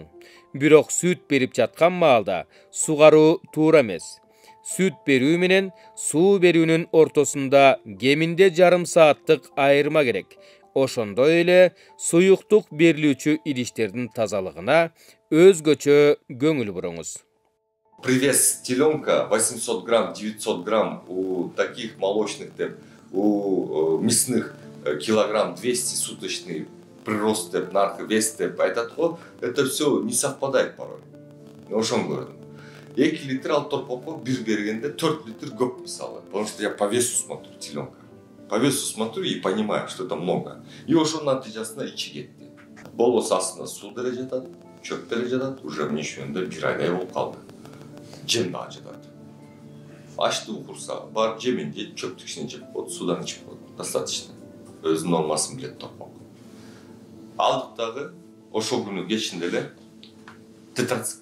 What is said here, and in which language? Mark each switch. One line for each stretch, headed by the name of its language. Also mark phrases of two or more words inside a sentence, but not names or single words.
Kyrgyz: Бирок сүт берип жаткан маалда сугаруу туура эмес. Сүт берүү менен суу берүүнүн ортосунда кеминде жарым сааттык айырма керек. Ошондой эле суюктук берилүүчү идиштердин тазалыгына өзгөчө көңүл буруңуз.
Russian: Привес теленка 800 грамм, 900 грамм, у таких молочных, у мясных килограмм 200 суточный прирост
Kyrgyz: деп, наркы вес деп айтат го,
Russian: это все не совпадает порой.
Kyrgyz: Ошону көрдүм. 2 литр ал торпокко 1 бергенде 4 литр көп мисалы.
Russian: Потому что я по весу смотрю, теленка. По весу смотрю и понимаю, что это много.
Kyrgyz: И ошонун натыйжасында ичи кетти. Болбосо астында суу деле жатат, чөп деле жатат, уже эмне үшөндө 1 айдай болуп калды. Жем дагы жатат. Ачты укурса, бар жемин жеп, чөптүк ишин жеп коет, судан ичип коет.
Russian: Достаточно.
Kyrgyz: Өзүнүн нормасын билет торпок. Алдык дагы ошол күнү кечинде эле тетрацикл.